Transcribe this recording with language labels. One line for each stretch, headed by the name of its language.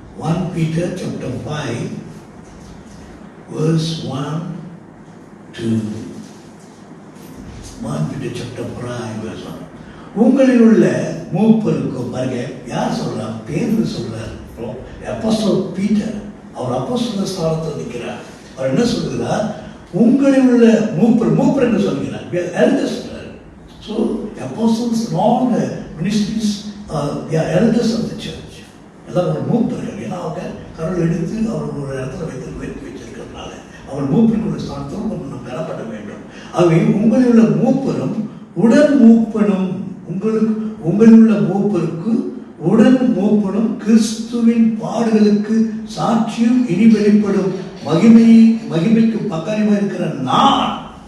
English: 1 Peter chapter 5 verse 1 to 1 Peter chapter 5 verse 1.
Tamil: உங்களில் உள்ள மூப்பருக்கும் பாருங்க, யார் சொல்றார்? பேதுரு சொல்றார். அப்போஸ்தலர் பீட்டர், அவர் அப்போஸ்தல ஸ்தானத்தில் நிற்கிறார். அவர் என்ன சொல்கிறார்? உங்களில் உள்ள மூப்பர் என்று சொல்கிறார்.
English: Elders. So apostles and all the ministries, they are elders of the church.
Tamil: எல்லாம் ஒரு மூப்பர்கள். ஏன்னா அவங்க கடவுள் எடுத்து அவர் ஒரு இடத்துல வைத்து வச்சிருக்கிறதுனால அவர் மூப்பருக்குள்ள ஸ்தானத்தில் நம்ம பெறப்பட வேண்டும். ஆகவே உங்களில் உள்ள மூப்பரும் உடன் மூப்பனும், உங்களில் உள்ள மூப்பருக்கு உடன் மூப்பனும் கிறிஸ்துவின் பாடுகளுக்கு சாட்சியும் இனி வெளிப்படும் மகிமைக்கு பக்காரியாக இருக்கிற நான்.